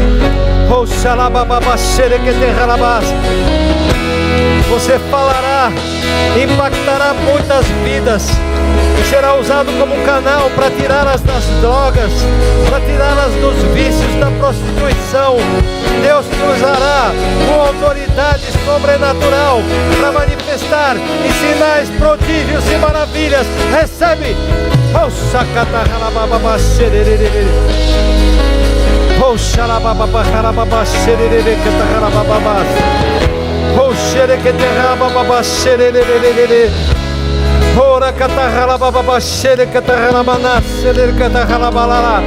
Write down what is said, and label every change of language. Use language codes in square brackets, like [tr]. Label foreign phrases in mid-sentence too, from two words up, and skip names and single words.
[pt] Você falará, impactará muitas vidas, será usado como um canal para tirá-las das drogas, para tirá-las dos vícios da prostituição. Deus te usará com autoridade sobrenatural para manifestar em sinais, prodígios e maravilhas. Recebe! Oh, sacatarralababa, xerererere. Oh, xarababa, harababa, xererere, catarralababa. Oh, xerequeterrababa, xerererere. Ora catarralababa, xerequeterrabana, xerequeterrabalala.